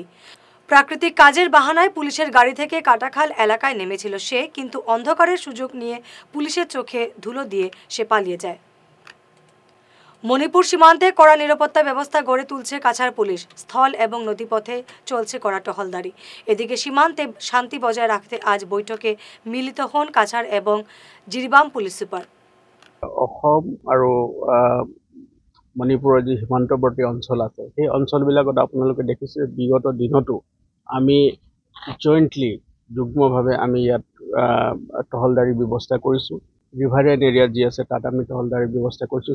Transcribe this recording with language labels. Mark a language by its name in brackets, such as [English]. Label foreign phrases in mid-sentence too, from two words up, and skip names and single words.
[Bangla] প্রাকৃতিক কাজের বাহানায় পুলিশের গাড়ি থেকে কাটাখাল এলাকায় নেমেছিল সে, কিন্তু অন্ধকারের সুযোগ নিয়ে পুলিশের চোখে ধুলো দিয়ে সে পালিয়ে যায়। মণিপুর সীমান্তে কড়া নিরাপত্তা ব্যবস্থা গড়ে তুলছে কাছাড় পুলিশ। স্থল এবং নদীপথে চলছে কড়া টহলদারি। এদিকে সীমান্তে শান্তি বজায় রাখতে আজ বৈঠকে মিলিত হন কাছাড় এবং জিরিবাম পুলিশ সুপার। [Assamese] অসম আৰু মণিপুৰৰ যি সীমান্তৱৰ্তী অঞ্চল আছে সেই অঞ্চলবিলাকত আপোনালোকে দেখিছে বিগত দিনতো আমি জইণ্টলি যুগ্মভাৱে আমি ইয়াত টহলদাৰী ব্যৱস্থা কৰিছোঁ। [English] riverine area [Assamese] যি আছে তাত আমি টহলদাৰীৰ ব্যৱস্থা কৰিছোঁ।